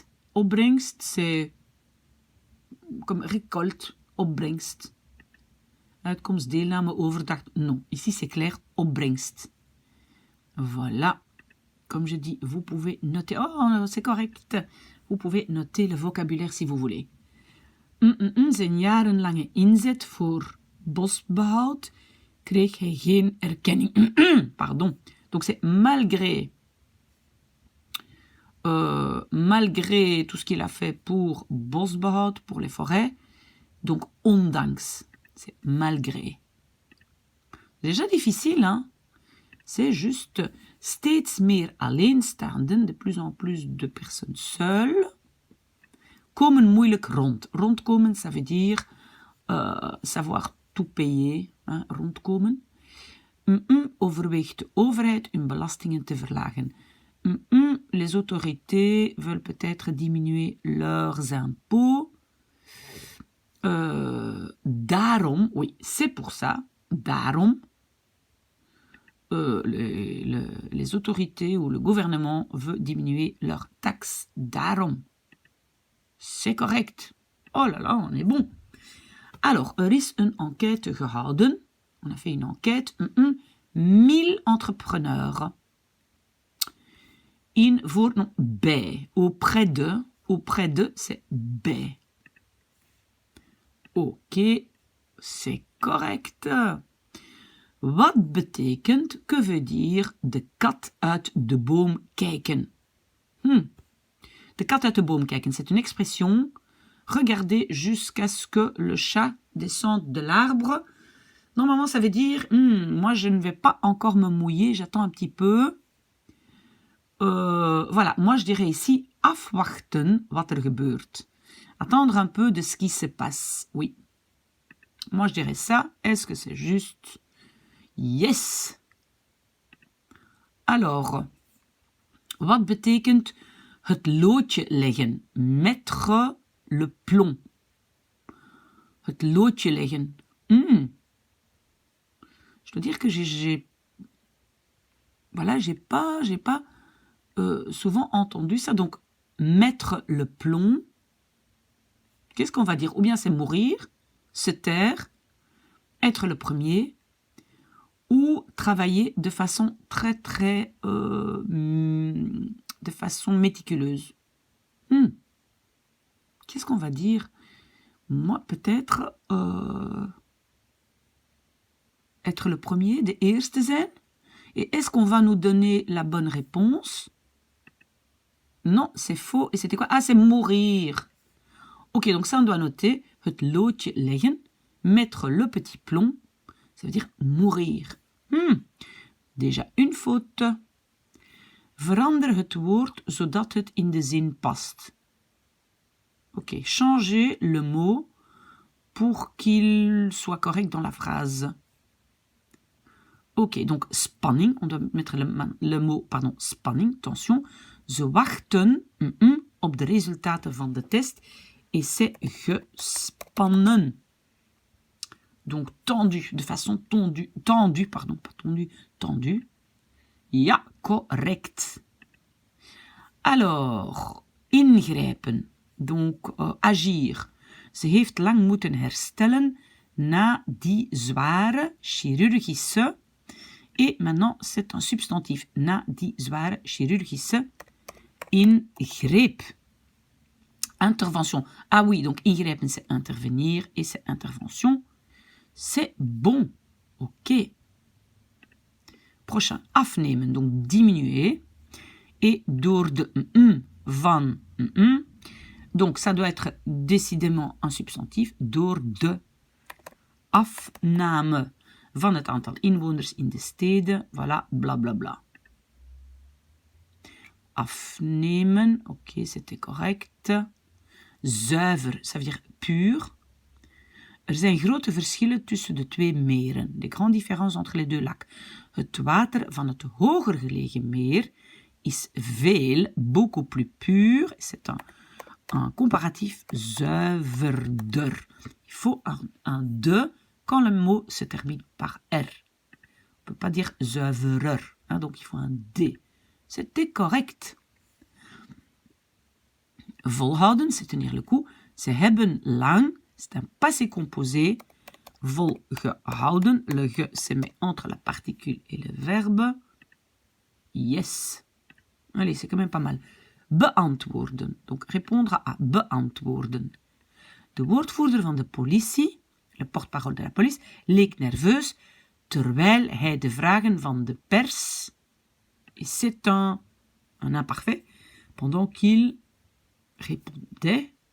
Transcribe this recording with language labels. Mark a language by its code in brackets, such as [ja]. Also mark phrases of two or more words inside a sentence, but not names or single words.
[fr] Opbrengst, c'est comme récolte, opbrengst. [nl] Uitkomst, deelname, overdracht, [fr] non. Ici, c'est clair, opbrengst. Voilà. Comme je dis, vous pouvez noter. Oh, c'est correct. Vous pouvez noter le vocabulaire si vous voulez. [nl] Zijn jarenlange inzet voor bosbehoud kreeg hij geen erkenning. [fr] Pardon. Donc c'est malgré tout ce qu'il a fait pour bosbehoud, pour les forêts. Donc ondanks. C'est malgré. Déjà difficile, hein? C'est juste [nl] steeds meer alleenstaanden, [fr] de plus en plus de personnes seules, [nl] komen moeilijk rond. Rondkomen, [fr] ça veut dire savoir tout payer, hein, rondkomen. [nl] Overweegt de overheid hun belastingen te verlagen. [fr] Les autorités veulent peut-être diminuer leurs impôts. Daarom, oui, c'est pour ça, daarom, les autorités ou le gouvernement veut diminuer leurs taxes. Daarom. C'est correct. Oh là là, on est bon. Alors, [nl] er is een enquête gehouden. [fr] On a fait une enquête. 1000 entrepreneurs. Bij. Auprès de, c'est bij. Ok, c'est correct. [nl] Wat betekent, [fr] que veut dire, [nl] de kat uit de boom kijken? De kat uit de boom kijken, [fr] c'est une expression. Regardez jusqu'à ce que le chat descende de l'arbre. Normalement, ça veut dire, moi je ne vais pas encore me mouiller, j'attends un petit peu. Voilà, moi je dirais ici, [nl] afwachten wat er gebeurt. [fr] Attendre un peu de ce qui se passe, oui. Moi je dirais ça, est-ce que c'est juste? Yes. Alors, [nl] wat betekent het loodje leggen? [fr] Mettre le plomb. [nl] Het loodje leggen. [fr] Je dois dire que j'ai pas souvent entendu ça. Donc, mettre le plomb, qu'est-ce qu'on va dire? Ou bien c'est mourir, se taire, être le premier, ou travailler de façon de façon méticuleuse. Qu'est-ce qu'on va dire? Moi, peut-être être le premier, [nl] de eerste zijn. [fr] Et est-ce qu'on va nous donner la bonne réponse? Non, c'est faux. Et c'était quoi? Ah, c'est mourir. Ok, donc ça, on doit noter. [nl] Het loodje leggen, [fr] mettre le petit plomb, ça veut dire mourir. Déjà une faute. [nl] Verander het woord zodat het in de zin past. [fr] Ok, changer le mot pour qu'il soit correct dans la phrase. Ok, donc spanning, on doit mettre le mot, pardon, spanning, tension. [nl] Ze wachten op de resultaten van de test [fr] et c'est [nl] gespannen. [fr] Donc tendu, de façon tendue, pardon, pas tendu, tendue. [nl] Ja, correct. [fr] Alors, ingrijpen, donc agir. [nl] Ze heeft lang moeten herstellen na die zware chirurgische. [fr] Et maintenant, c'est un substantif. [nl] Na die zware chirurgische ingreep. [fr] Intervention. Ah oui, donc ingrijpen, c'est intervenir et c'est intervention. C'est bon. Ok. Prochain, afnemen, donc diminuer. [nl] Et door de van. [fr] Donc ça doit être décidément un substantif. [nl] Door de afname van het aantal inwoners in de steden. [fr] Voilà, blablabla. Bla, bla. Afnemen, ok, c'était correct. Zuiver, ça veut dire pur. [nl] Er zijn grote verschillen tussen de twee meren. [fr] De grande différence entre les deux lacs. [nl] Het water van het hoger gelegen meer is [fr] beaucoup plus pur. C'est un comparatif zuiverder. Il faut un de quand le mot se termine par R. On ne peut pas dire zuiverer, hein, donc il faut un D. C'était correct. Volhouden, c'est tenir le coup. [nl] Ze hebben lang, [fr] c'est un passé composé. Volgehouden, le ge se met entre la particule et le verbe. Yes. Allez, c'est quand même pas mal. Beantwoorden, donc répondre à beantwoorden. [nl] De woordvoerder van de politie, [fr] le porte-parole de la police, [nl] leek nerveus terwijl hij de vragen van de pers, [fr] et c'est un imparfait, pendant qu'il répondait.